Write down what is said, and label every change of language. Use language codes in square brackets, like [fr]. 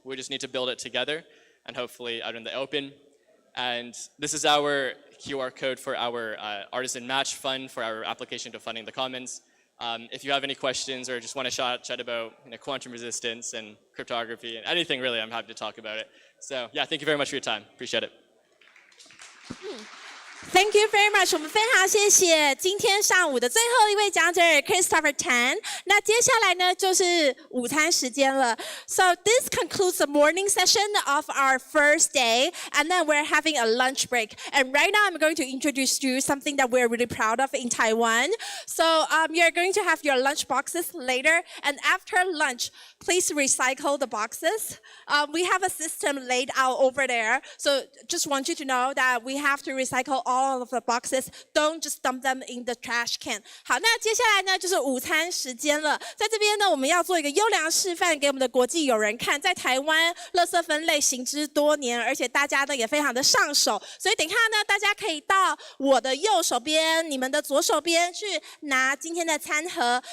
[en] We just need to build it together and hopefully out in the open. And this is our QR code for our artisan match fund for our application to Funding the Commons. If you have any questions or just want to chat about quantum resistance and cryptography and anything really, I'm happy to talk about it. So yeah, thank you very much for your time. Appreciate it. Thank you very much. [zh] 我们非常谢谢今天上午的最后一位讲者 Christopher Tan。那接下来呢就是午餐时间了。 [en] So this concludes the morning session of our first day, and then we're having a lunch break. And right now I'm going to introduce you something that we're really proud of in Taiwan. So you're going to have your lunch boxes later, and after lunch, please recycle the boxes. We have a system laid out over there. So just want you to know that we have to recycle all of the boxes. Don't just dump them in the trash can. [zh] 好，那接下来呢就是午餐时间了。在这边呢，我们要做一个优良示范给我们的国际友人看。在台湾，垃圾分类行之多年，而且大家呢也非常的上手。所以等一下呢，大家可以到我的右手边、你们的左手边去拿今天的餐盒。